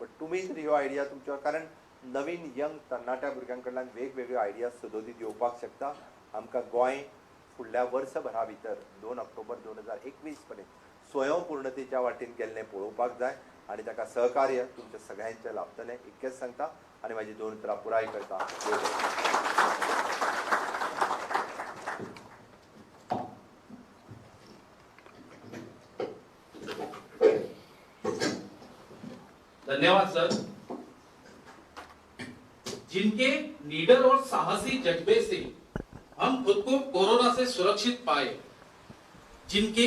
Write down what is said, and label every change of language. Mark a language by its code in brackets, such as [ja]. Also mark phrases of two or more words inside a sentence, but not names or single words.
[kok] बट तुमी जर ह्यो आयडिया तुमच्या कारण नवीन यंग तरणाट्या भुरग्यां कडल्यान वेगवेगळ्यो आयडिया सदोदीत येवपाक शकता. आमकां गोंय फुडल्या वर्सभरा भितर 2 ऑक्टोबर 2021 पर्यंत स्वयंपूर्णतेच्या वाटेन गेल्लें पळोवपाक जाय आनी ताका सहकार्य तुमच्या सगळ्यांचें लाभतलें इतकेंच सांगता आनी म्हाजी 2 उतरां पुराय करता. धन्यवाद सर. [hi] जिनके नीडर और साहसी जज्बे से हम खुद को कोरोना से सुरक्षित पाए, जिनके